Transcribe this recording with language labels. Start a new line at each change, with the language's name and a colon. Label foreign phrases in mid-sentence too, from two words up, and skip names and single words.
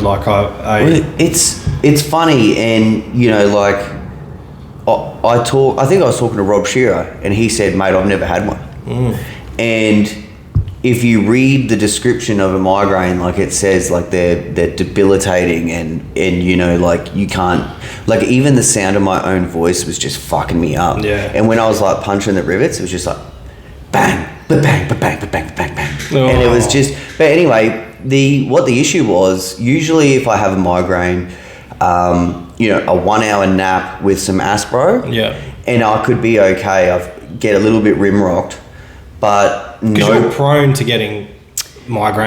English: It's funny, and, I think I was talking to Rob Shearer, and he said, "Mate, I've never had one." And if you read the description of a migraine, it says they're debilitating, and you can't, even the sound of my own voice was just fucking me up. Yeah. And when I was punching the rivets, it was just bang, ba-bang, ba-bang, ba-bang, bang, bang. Oh. And it was just, but anyway, what the issue was, usually if I have a migraine, a 1 hour nap with some Aspro, and I could be okay. I get a little bit rim rocked, but because you're prone to getting migraines.